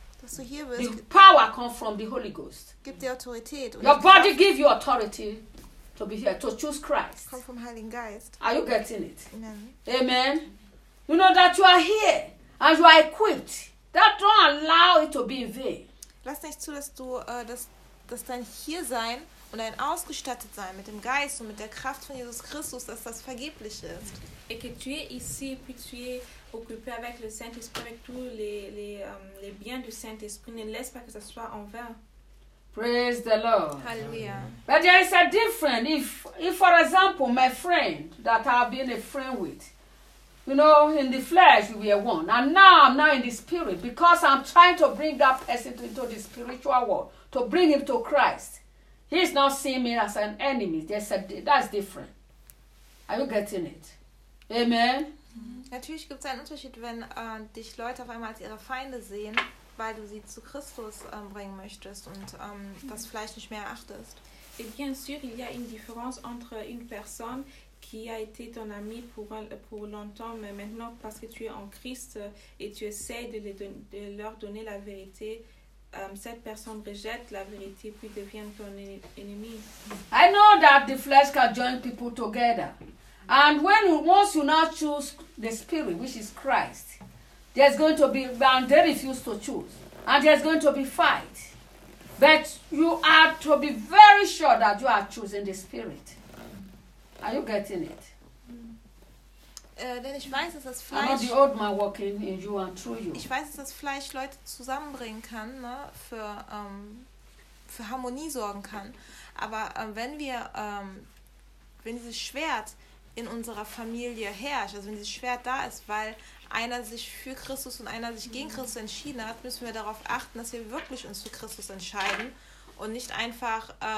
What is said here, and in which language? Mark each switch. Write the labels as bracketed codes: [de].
[en] The power comes from the Holy Ghost. Your body gives you authority to be here, to choose Christ. Come from [de] Heiligen Geist. [en] Are you getting it? Amen. Amen. You know that you are here and you are equipped. That don't allow it to be in vain. [de] Lass nicht zu, dass du dass dein Hiersein und dein Ausgestattetsein mit dem Geist und mit der Kraft von Jesus Christus, dass das vergeblich ist. [fr] Et que tu es ici, puis tu es occupé avec le Saint-Esprit, avec tous les biens du Saint-Esprit. Ne laisse pas que ça soit en vain. [en] Praise the Lord. Hallelujah. But there is a difference. If for example, my friend that I've been a friend with, you know, in the flesh we are one, and now I'm now in the spirit because I'm trying to bring that person into the spiritual world, to bring him to Christ. He's not seeing me as an enemy. That's different. Are you getting it? Amen. [de] Natürlich gibt es einen Unterschied, wenn dich Leute auf einmal als ihre Feinde sehen, weil du sie zu Christus bringen möchtest und das Fleisch nicht mehr erachtest. [fr] Et bien sûr, il y a une différence entre une personne qui a été ton ami pour longtemps, mais maintenant parce que tu es en Christ et tu essaies de leur donner la vérité, cette personne rejette la vérité puis devient ton ennemi. [en] I know that the flesh can join people together. And when once you now choose the spirit, which is Christ, there's going to be, and they refuse to choose, and there's going to be fight. But you are to be very sure that you are choosing the spirit. Are you getting it? [de] Denn ich weiß, dass das Fleisch. [en] I'm not the old man walking in you and through you. [de] Ich weiß, dass das Fleisch Leute zusammenbringen kann, ne, für Harmonie sorgen kann. Aber wenn dieses Schwert in unserer Familie herrscht, also wenn dieses Schwert da ist, weil einer sich für Christus und einer sich gegen Christus entschieden hat, müssen wir darauf achten, dass wir wirklich uns für Christus entscheiden und nicht einfach